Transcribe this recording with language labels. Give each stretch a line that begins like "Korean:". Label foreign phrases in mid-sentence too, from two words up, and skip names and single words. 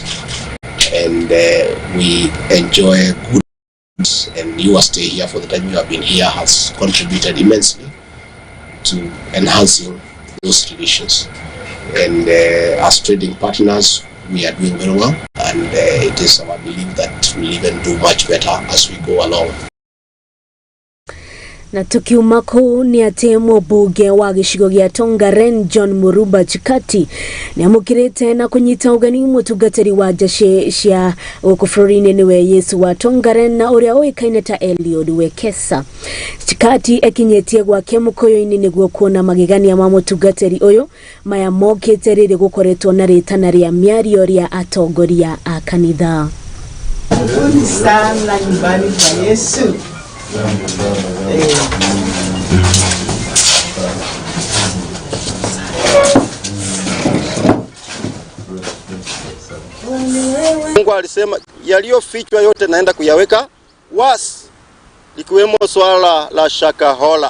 English: And we enjoy good, and your stay here for the time you have been here has contributed immensely to enhancing those relations. And as trading partners, we are doing very well, and it is our belief that we'll even do much better as we go along.
Kikuyu: Na tukiuma kuu ni ati mũmbunge wa gĩcigo gĩa Tongaren John Muruba Chikati ni amũkĩrĩte na kunyita ũgeni mũtungatĩri wa nja cia gũkũ bũrũri-inĩ niwe Yesu wa Tongaren na ũrĩa ũĩkaine ta Eliud Wekesa. Chikati ekinyĩtie gwake mũkũyũ-inĩ nĩguo kuona magegania ma mũtungatĩri ũyũ maya mokĩte rĩrĩ gũkoretwo na rĩtana rĩa mĩario rĩa atongoria a kanitha.
Swahili: Sana nyumbani kwa Yesu. Mungu alisema yaliyofichwa yote naenda kuyaweka wazi, likiwemo swala la Shakahola.